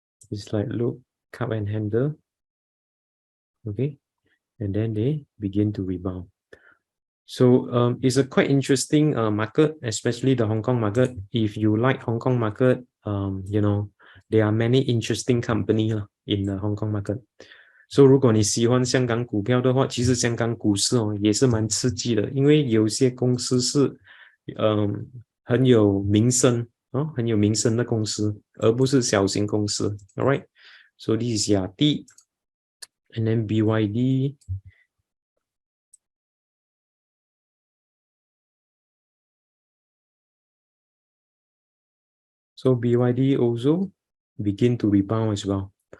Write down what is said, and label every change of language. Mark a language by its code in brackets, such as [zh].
[en] It's like look, cup and handle, okay, and then they begin to rebound. So it's a quite interesting market, especially the Hong Kong market. If you like Hong Kong market, there are many interesting companies in the Hong Kong market. So [zh] 如果你喜欢香港股票的话，其实香港股市也是蛮刺激的，因为有些公司是很有名声很有名声的公司，而不是小型公司。 [en] All right, so this is Yati, and then BYD. So BYD also begin to rebound as well.